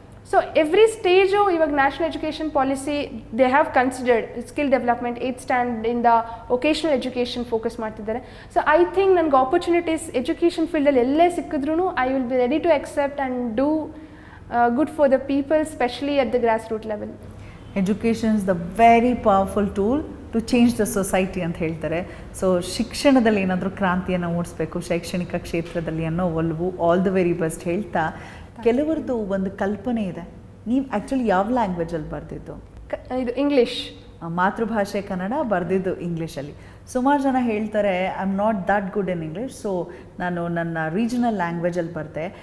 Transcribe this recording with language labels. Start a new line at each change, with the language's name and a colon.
English: So every stage ಇವಾಗ national education policy they have considered skill development.
Kannada: 8th ಸ್ಟ್ಯಾಂಡರ್ಡಿಂದ vocational education focus ಮಾಡ್ತಿದ್ದಾರೆ.
English: so I think
Kannada: ನನಗೆ opportunities education ಫೀಲ್ಡಲ್ಲಿ ಎಲ್ಲೇ ಸಿಕ್ಕಿದ್ರೂ
English: I will be ready to accept and do good for the people, especially at the grassroots level. Education is the very powerful tool to change the society
Kannada: ಅಂತ ಹೇಳ್ತಾರೆ. So ಶಿಕ್ಷಣದಲ್ಲಿ ಏನಾದರೂ ಕ್ರಾಂತಿಯನ್ನು ಮೂಡಿಸ್ಬೇಕು ಶೈಕ್ಷಣಿಕ ಕ್ಷೇತ್ರದಲ್ಲಿ ಅನ್ನೋ ಒಲವು.
English: all the very best
Kannada: ಹೇಳ್ತಾ, ಕೆಲವರದ್ದು ಒಂದು ಕಲ್ಪನೆ ಇದೆ. ನೀವು ಆ್ಯಕ್ಚುಲಿ ಯಾವ ಲ್ಯಾಂಗ್ವೇಜಲ್ಲಿ ಬರೆದಿದ್ದು? ಇದು ಇಂಗ್ಲೀಷ್. ಮಾತೃಭಾಷೆ ಕನ್ನಡ, ಬರೆದಿದ್ದು ಇಂಗ್ಲೀಷಲ್ಲಿ. ಸುಮಾರು ಜನ ಹೇಳ್ತಾರೆ
English: I am not that good in English,
Kannada: so ನಾನು ನನ್ನ ರೀಜನಲ್ ಲ್ಯಾಂಗ್ವೇಜಲ್ಲಿ ಬರೆದೆ.